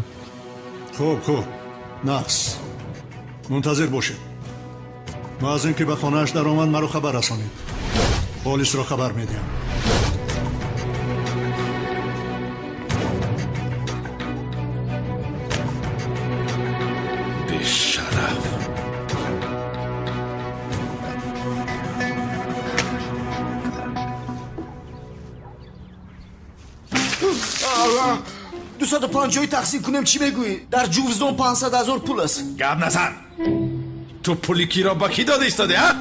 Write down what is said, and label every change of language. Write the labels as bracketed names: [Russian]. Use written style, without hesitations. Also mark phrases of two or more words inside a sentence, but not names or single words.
[Tajik] хуб нақс мунтазир бошед. муаззин ки ба хонааш даромад маро хабар расонед. полисро хабар медиҳам. бешараф. دو 250 تقسیم کنم چی بگویی؟ در جوزدان 500,000 پول است. گپ نزن. تو پولی کی را با کی داده ایستاده ها؟